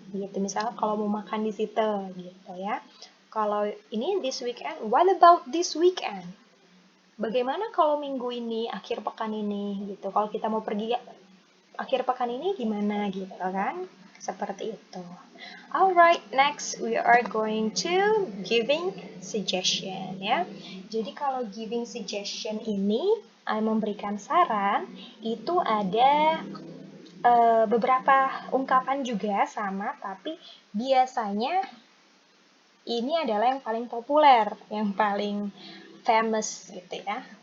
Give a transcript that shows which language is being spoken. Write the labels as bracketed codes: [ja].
[id] Gitu, misalnya kalau mau makan di situ, gitu ya. Kalau ini [en] this weekend, what about this weekend? [id] Bagaimana kalau minggu ini, akhir pekan ini, gitu. Kalau kita mau pergi akhir pekan ini gimana, gitu kan? Seperti itu. [en] Alright, next we are going to giving suggestion ya. [id] Jadi kalau giving suggestion ini memberikan saran, itu ada beberapa ungkapan juga sama, tapi biasanya ini adalah yang paling populer, yang paling famous gitu ya.